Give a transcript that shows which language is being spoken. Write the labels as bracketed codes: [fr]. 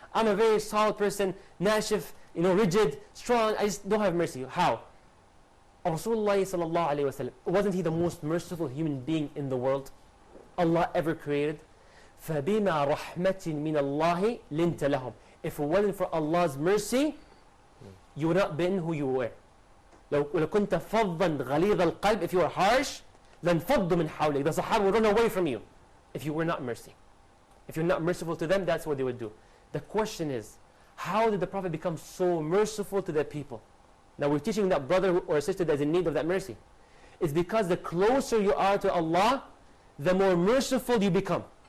[en] I'm a very solid person, nashif, rigid, strong. I just don't have mercy. How? Rasulullah sallallahu alayhi wa sallam, wasn't he the most merciful human being in the world Allah ever created? [ar] فَبِمَا رَحْمَةٍ مِّنَ اللَّهِ لِنْتَ لَهُمْ. [en] If it wasn't for Allah's mercy, you would not have been who you were. [ar] لو كنت فظا غليظ القلب, [en] if you were harsh, then [ar] فضوا من حولك. [en] The Sahaba would run away from you if you were not mercy. If you're not merciful to them, that's what they would do. The question is, how did the Prophet become so merciful to the people? Now we're teaching that brother or sister that's in need of that mercy. It's because the closer you are to Allah, the more merciful you become.